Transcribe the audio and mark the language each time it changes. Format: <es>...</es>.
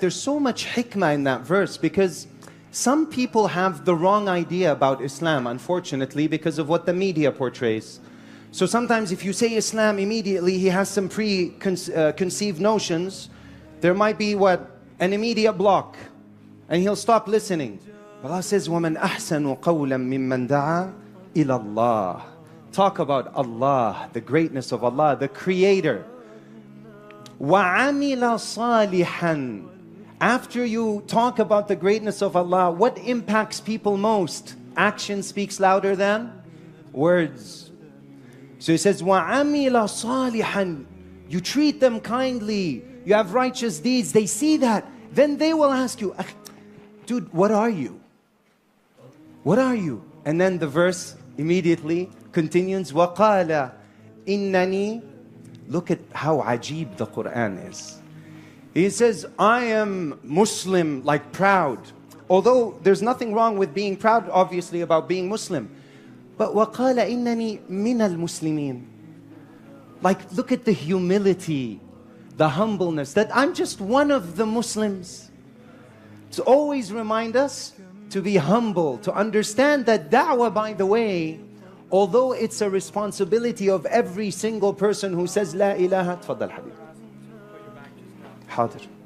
<en>There's so much hikmah in that verse, because some people have the wrong idea about Islam, unfortunately, because of what the media portrays. So sometimes if you say Islam, immediately he has some preconceived notions. There might be an immediate block, and he'll stop listening. Allah says,</en> <ar>وَمَنْ أَحْسَنُ قَوْلًا مِمَّنْ دَعَى إِلَى اللَّهِ.</ar> <en>Talk about Allah, the greatness of Allah, the Creator.</en> <ar>وَعَمِلَ صَالِحًا.</ar> <en>After you talk about the greatness of Allah, what impacts people most? Action speaks louder than words. So he says,</en> <ar>وَعَمِلَ صَالِحًا.</ar> <en>You treat them kindly. You have righteous deeds. They see that. Then they will ask you, dude, what are you? What are you? And then the verse immediately continues,</en> <ar>وَقَالَ إِنَّنِي.</ar> <en>Look at how ajib the Quran is. He says, I am Muslim, like proud. Although there's nothing wrong with being proud, obviously, about being Muslim. But</en> <ar>وَقَالَ إِنَّنِي مِنَ الْمُسْلِمِينَ.</ar> <en>Like, look at the humility, the humbleness, that I'm just one of the Muslims. To always remind us to be humble, to understand that da'wah, by the way, although it's a responsibility of every single person who says La ilaha,</en> <ar>tfaddal habib. Hadir.</ar>